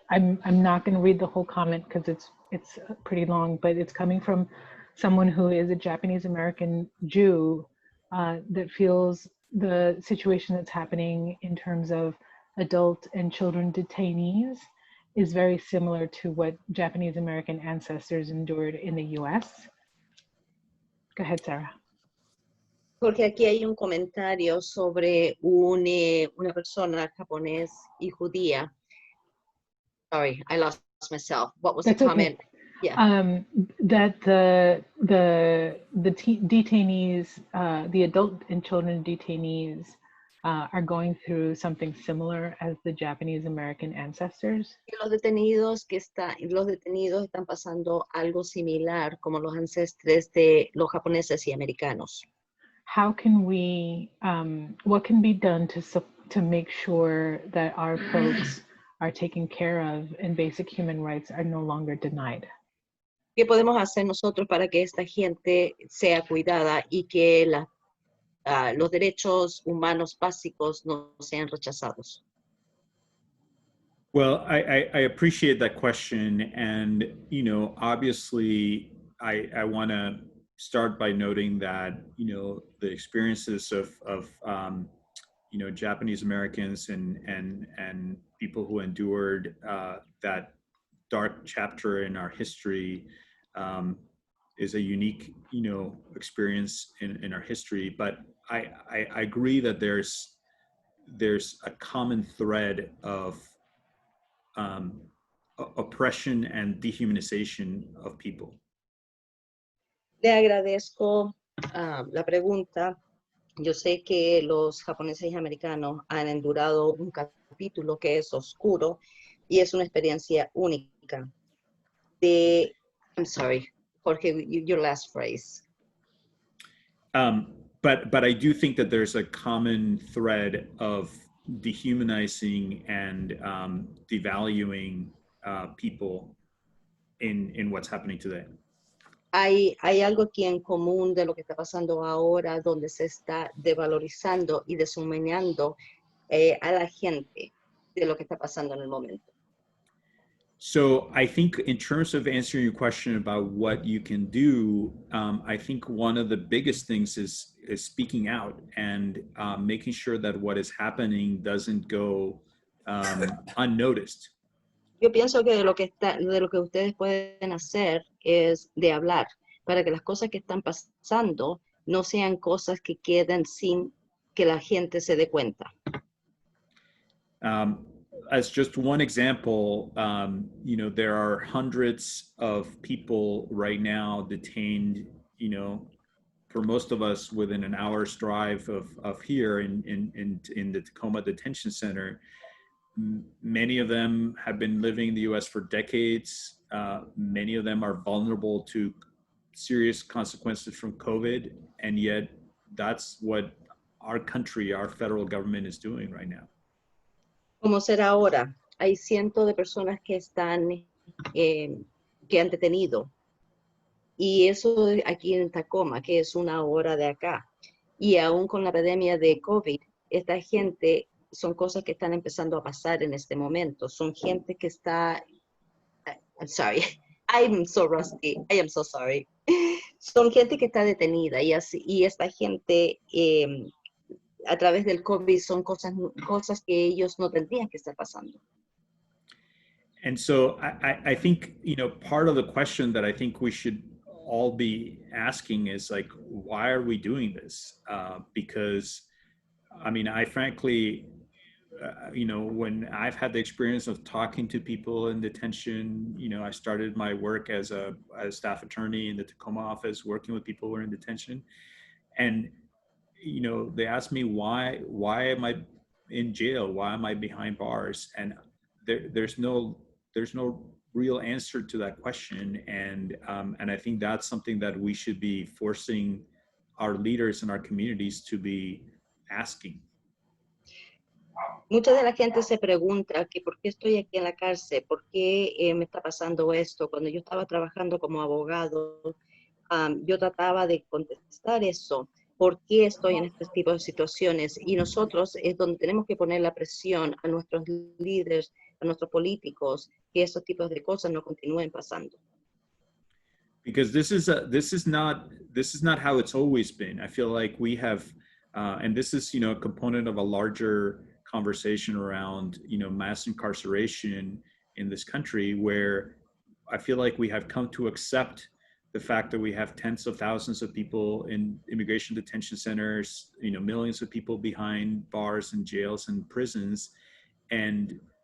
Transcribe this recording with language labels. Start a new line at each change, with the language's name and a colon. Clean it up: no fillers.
English: I'm not going to read the whole comment because it's pretty long, but it's coming from someone who is a Japanese American Jew that feels the situation that's happening in terms of adult and children detainees is very similar to what Japanese American ancestors endured in the US. Go ahead, Sarah.
Spanish: Porque aquí hay un comentario sobre una persona japonés y judía.
English: Sorry, I lost myself. What was That's the comment? Okay. Yeah. That the detainees, the adult and children detainees are going through something similar as the Japanese American ancestors.
Spanish: Los detenidos están pasando algo similar como los ancestres de los japoneses y americanos.
English: How can we, what can be done to make sure that our folks are taken care of and basic human rights are no longer denied?
Spanish: ¿Qué podemos hacer nosotros para que esta gente sea cuidada y que los derechos humanos básicos no sean rechazados?
English: Well, I appreciate that question. And, obviously, I want to start by noting that, the experiences of Japanese Americans and people who endured that dark chapter in our history is a unique, experience in our history. But I agree that there's a common thread of oppression and dehumanization of people.
Spanish: Le agradezco la pregunta. Yo sé que los japoneses y americanos han endurado un capítulo que es oscuro y es una experiencia única.
English: I'm sorry, Jorge, your last phrase. but I do think that there's a common thread of dehumanizing and devaluing people in what's happening today.
Spanish: Hay algo aquí en común de lo que está pasando ahora, donde se está devalorizando y deshumaniando a la gente de lo que está pasando en el momento.
English: So I think in terms of answering your question about what you can do, I think one of the biggest things is speaking out and making sure that what is happening doesn't go unnoticed.
Spanish: Yo pienso que de lo que ustedes pueden hacer es de hablar, para que las cosas que están pasando no sean cosas que queden sin que la gente se dé cuenta.
English: As just one example, you know, there are hundreds of people right now detained, you know, for most of us within an hour's drive of here in the Tacoma Detention Center. Many of them have been living in the US for decades. Many of them are vulnerable to serious consequences from COVID. And yet that's what our country, our federal government is doing right now.
Spanish: Como será ahora, hay cientos de personas que están, que han detenido. Y eso aquí en Tacoma, que es una hora de acá. Y aún con la pandemia de COVID, esta gente son cosas que están empezando a pasar en este momento. Son gente que está,
English: I'm sorry, I'm so rusty, I am so sorry.
Spanish: Son gente que está detenida y esta gente a través del COVID son cosas que ellos no tendrían que estar pasando.
English: And so I think, you know, part of the question that I think we should all be asking is like, why are we doing this? Because, I mean, I frankly, you know, when I've had the experience of talking to people in detention, you know, I started my work as a staff attorney in the Tacoma office, working with people who are in detention. And, you know, they asked me, why am I in jail? Why am I behind bars? And there's no real answer to that question. And I think that's something that we should be forcing our leaders in our communities to be asking.
Spanish: Mucha de la gente se pregunta que por qué estoy aquí en la cárcel, por qué me está pasando esto. Cuando yo estaba trabajando como abogado, yo trataba de contestar eso. ¿Por qué estoy en este tipo de situaciones? Y nosotros es donde tenemos que poner la presión a nuestros líderes, a nuestros políticos, que esos tipos de cosas no continúen pasando.
English: Because this is not how it's always been. I feel like we have, and this is, you know, a component of a larger conversation around, you know, mass incarceration in this country, where I feel like we have come to accept the fact that we have tens of thousands of people in immigration detention centers, you know, millions of people behind bars and jails and prisons, and